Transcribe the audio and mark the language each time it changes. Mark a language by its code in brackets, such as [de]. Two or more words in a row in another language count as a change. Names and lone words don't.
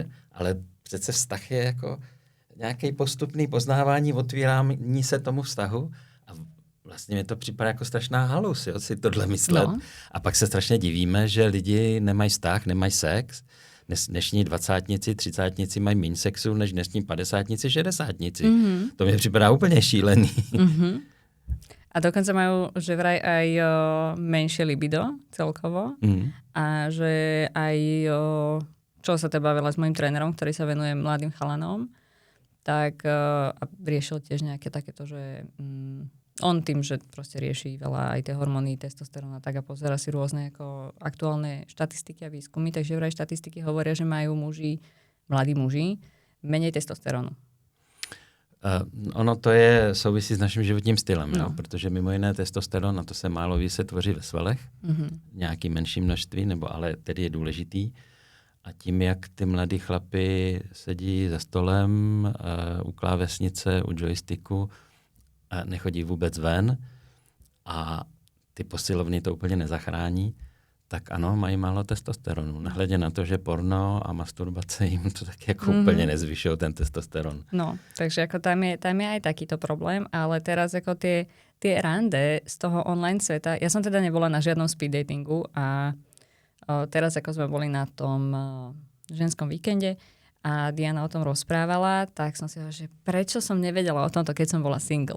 [cs] Ale přece vztah je jako nějaký postupný poznávání, otvírání se tomu vztahu a vlastně mi to připadá jako strašná halus, jo, si tohle myslet. No. A pak se strašně divíme, že lidi nemají vztah, nemají sex. Dnešní 20-tnici, 30-tnici mají méně sexu, než dnešní 50-tnici, 60-tnici. To mi připadá úplně šílený. [sk] A dokonca majú, že vraj aj menšie libido celkovo. A že aj, čo sa teda bavila s mojím trénerom, ktorý sa venuje mladým chalanom, tak a riešil tiež nejaké takéto, že on tým, že proste rieši veľa aj tie hormóny, testosteróna, tak a pozera si rôzne ako aktuálne štatistiky a výskumy, takže vraj štatistiky hovoria, že majú mladí muži, menej testosterónu. [cs] Ono to souvisí s naším životním stylem, no. Protože mimo jiné testosteron, a to se málo ví, se tvoří ve svalech, nějaký menší množství, nebo ale tedy je důležitý. A tím, jak ty mladí chlapi sedí za stolem, u klávesnice, u joysticku, a nechodí vůbec ven a ty posilovny to úplně nezachrání, tak ano, mají málo testosteronu. Nehledě na to, že porno a masturbace jim to tak jako úplně nezvyšují ten testosteron. No, [sk] takže ako tam je aj takýto problém, ale teraz ako tie rande z toho online sveta, ja som teda nebola na žiadnom [en] speed datingu [sk] a teraz ako sme boli na tom ženskom víkende a Diana o tom rozprávala, tak som si hovorila, že prečo som nevedela o tomto, keď som bola single.